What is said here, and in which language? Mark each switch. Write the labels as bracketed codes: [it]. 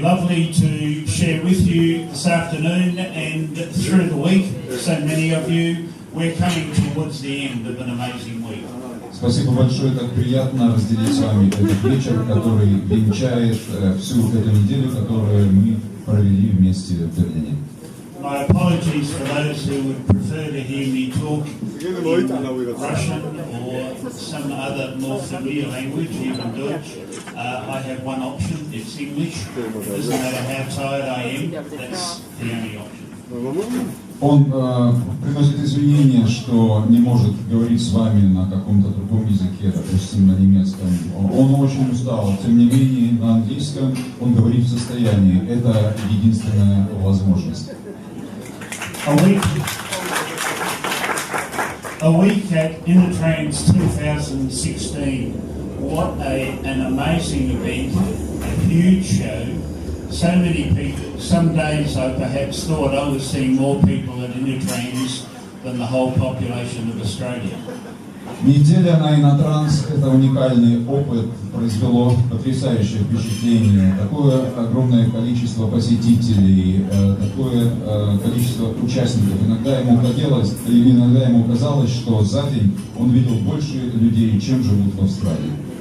[en] Lovely to share with you this afternoon and through the week. So many of you, we're coming towards the end of an amazing week. [ru] Спасибо большое, так приятно разделить с вами этот вечер, который венчает всю эту неделю, которую мы провели вместе в Берлине. [en] My apologies for those who would prefer to hear me talk in Russian or some other more familiar language, even Deutsch. I have one option, it's English. Doesn't matter how tired I am, that's the only option. [ru] Он приносит извинения, что не может говорить с вами на каком-то другом языке, допустим, на немецком. Он очень устал, тем не менее, на английском он говорит в состоянии. Это единственная возможность. [en] A week at Innotrans 2016. What an amazing event, a huge show. So many people. Some days I perhaps thought I was seeing more people at Innotrans than the whole population of Australia. [ru] Неделя на Innotrans – это уникальный опыт, произвело потрясающее впечатление. Такое огромное количество посетителей, такое количество участников. Иногда ему казалось, что за день он видел больше людей, чем живут в Австралии.